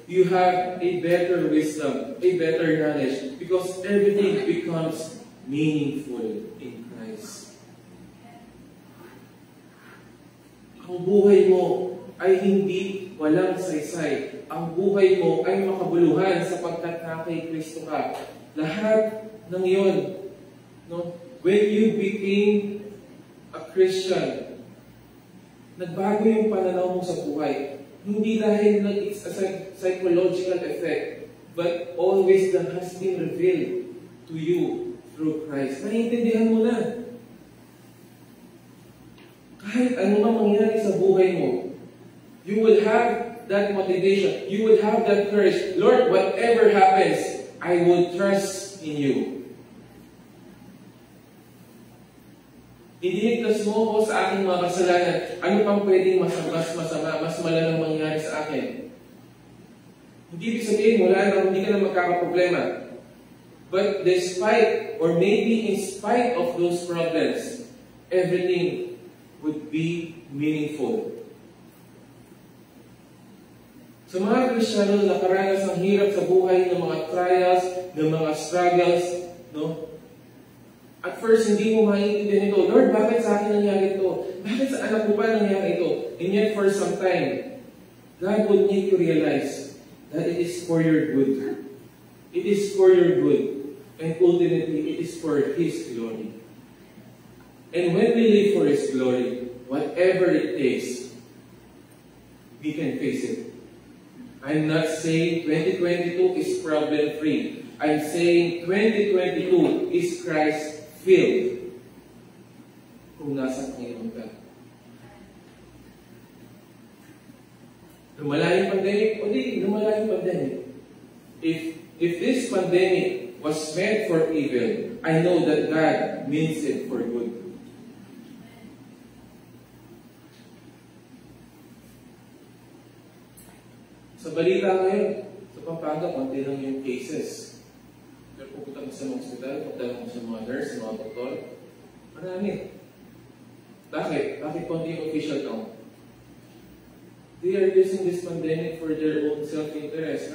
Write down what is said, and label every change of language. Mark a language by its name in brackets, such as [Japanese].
[English] You have a better wisdom, a better knowledge, because everything becomes meaningful in Christ. [Filipino] Ang buhay mo ay hindi walang saysay. Ang buhay mo ay makabuluhan sapagkat kay Kristo ka. Lahat ng iyon, no? [English] When you became a Christian, [Filipino] nagbago yung pananaw mo sa buhay. Hindi dahil [English] it's a psychological effect, but all wisdom has been revealed to you through Christ. [Filipino] Naiintindihan mo na. Kahit ano man mangyari sa buhay mo, [English] you will have that motivation. You will have that courage. Lord, whatever happens, I will trust in you. [Filipino] Idinigtas mo ako sa aking mga kasalanan. Ano pang pwedeng mas masama, mas malalang mangyari sa akin? Hindi ibig sabihin, hindi ka na magkakaproblema. [English] But despite, or maybe in spite of those problems, everything would be meaningful. [Filipino] Sa mga Kristiyano na nakaranas ng hirap sa buhay, ng mga trials, ng mga struggles, no? [English] At first, [Filipino] hindi mo maintindihan ito. Lord, bakit sa akin nangyari ito? Bakit sa anak ko pa nangyari ito? [English] And yet, for some time, God would make you realize that it is for your good. It is for your good. And ultimately, it is for His glory. And when we live for His glory, whatever it takes, we can face it. I'm not saying 2022 is problem-free. I'm saying 2022 is Christ-filled. [Filipino] Kung nasa Panginoon ka. Lumala yung pandemic, o di, lumala yung pandemic. [English] If this pandemic was meant for evil, I know that God means it for good. [Filipino] Sa balita ngayon, sa Pampanga, konti lang yung cases. Pero pupunta mo sa mga hospital, pupunta mo sa mga nurse, sa mga doktor, marami. Bakit? Bakit konti yung official count? [English] They are using this pandemic for their own self-interest.